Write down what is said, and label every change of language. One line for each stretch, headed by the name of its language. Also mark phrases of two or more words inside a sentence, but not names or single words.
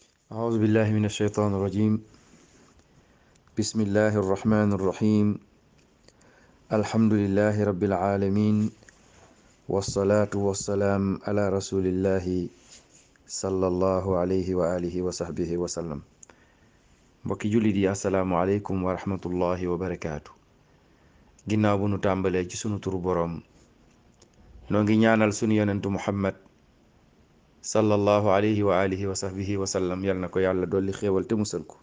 Arabic: أعوذ بالله من الشيطان الرجيم. بسم الله الرحمن الرحيم. الحمد لله رب العالمين، والصلاة والسلام على رسول الله صلى الله عليه وآله وصحبه وسلم.
Wolof: mbokki jullit yi
Arabic: السلام عليكم ورحمة الله وبركاته.
Wolof: ginnaaw bu nu tàmbalee ci sunu turu boroom, noo ngi ñaanal sunu yonentu muhammad
Arabic: صلى الله عليه وعلى آله وصحبه وسلم,
Wolof: yal na ko yàlla dolli xéewal te musal ko.